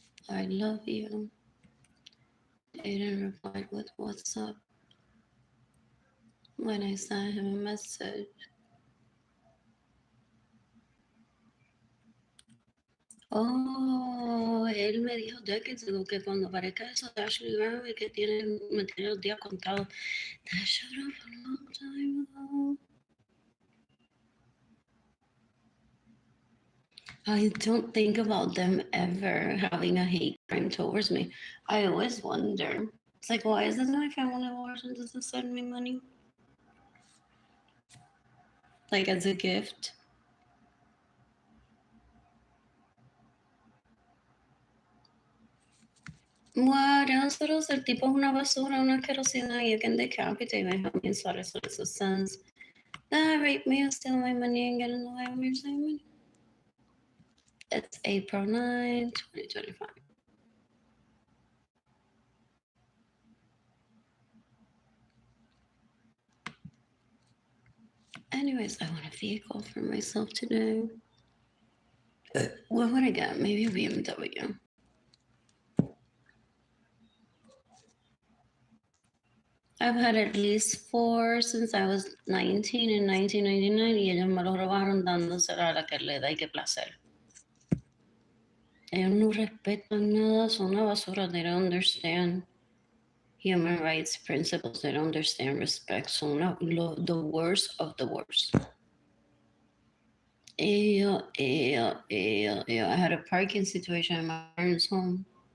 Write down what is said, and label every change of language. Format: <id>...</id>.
<en>I love you. Aiden replied with what's up when I sent him a message.</en> <es>Oh, él me dijo</es> <en>decades ago</en> <es>que cuando aparezca eso de Ashley Brown y que tiene los días contados.</es> <en>That showed up a long time ago. I don't think about them ever having a hate crime towards me. I always wonder. It's like, why is it my family origin doesn't send me money? Like as a gift. What else? What else?</en> <es>El tipo es una basura, una asquerosidad.</es> <en>You can decapitate my homie and slaughter his sons. That rape me and steal my money and get in the way of your saving money. It's April 9, 2025. Anyways, I want a vehicle for myself today. What would I get? Maybe a BMW. I've had at least 4 since I was 19 in 1999</en> <es>y ellos me lo robaron dándosela a la que le da y qué placer. Ellos no respetan nada, son una basura.</es> <en>They don't understand human rights principles. They don't understand respect. Son the worst of the worst. I had a parking situation in my parents' home.</en>